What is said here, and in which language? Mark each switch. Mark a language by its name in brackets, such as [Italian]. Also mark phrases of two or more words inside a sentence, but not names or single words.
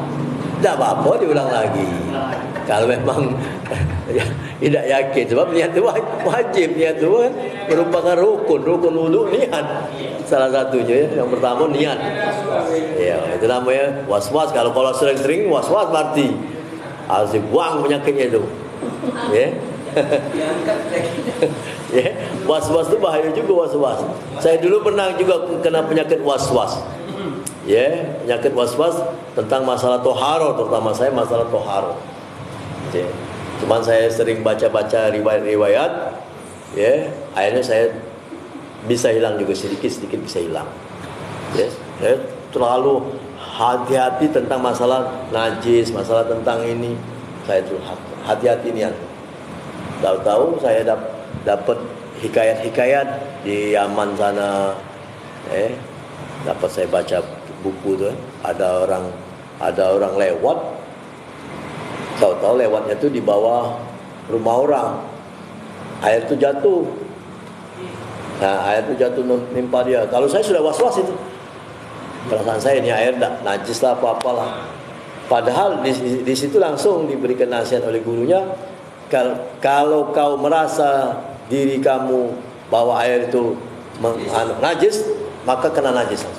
[Indonesian] Tidak apa-apa diulang lagi. Kalau memang tidak yakin, sebab niat itu wajib, niat itu kan merupakan rukun wudu niat. Salah satunya yang pertama niat. Ya, itu namanya was-was. Kalau sering-sering was-was berarti harus dibuang penyakitnya itu. Ya. Ya, was-was itu bahaya juga was-was. Saya dulu pernah juga kena penyakit was-was. Ya, penyakit was-was tentang masalah toharo, terutama saya masalah toharo. Ya. Cuman saya sering baca-baca riwayat-riwayat, ya, akhirnya saya bisa hilang juga sedikit-sedikit bisa hilang. Ya, saya terlalu hati-hati tentang masalah najis, masalah tentang ini. Saya tuh hati-hati niat. Tahu-tahu saya dapat hikayat-hikayat di Yaman sana. [Malay] Dapat saya baca buku tu, ada orang lewat, tahu-tahu lewatnya tu di bawah rumah orang, air tu jatuh. Nah, air tu jatuh menimpa dia. Kalau saya sudah was-was itu, perasaan saya ini air tak najis lah apa-apalah. [Indonesian] Padahal di situ langsung diberikan nasihat oleh gurunya, kalau kau merasa diri kamu bahwa air itu najis, maka kena najis langsung.